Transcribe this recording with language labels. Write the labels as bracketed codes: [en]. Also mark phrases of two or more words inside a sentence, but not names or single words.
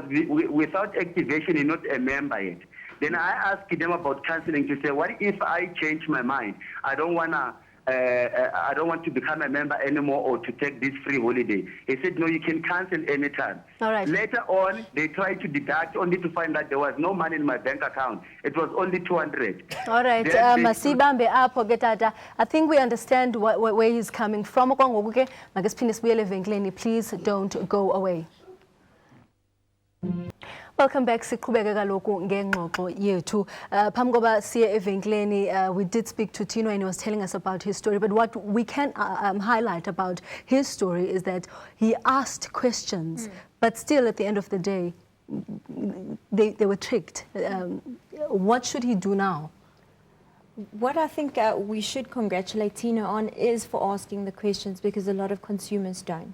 [en] Because without activation, you're not a member yet. Then I asked them about cancelling to say, what if I change my mind? I don't want to become a member anymore or to take this free holiday. He said, no, you can cancel anytime. All right. Later on, they tried to deduct only to find that there was no money in my bank account. It was only 200. All right, [xh] Masibambe apho ke tata. [en] I think we understand where he's coming from. Please don't go away. Welcome back. [xh] Siqhubeke kaloku ngengxoxo yethu. Phambi koba siye evenkleni, [en] we did speak to Tino and he was telling us about his story. But what we can highlight about his story is that he asked questions, but still at the end of the day, they were tricked. What should he do now? What I think we should congratulate Tino on is for asking the questions, because a lot of consumers don't.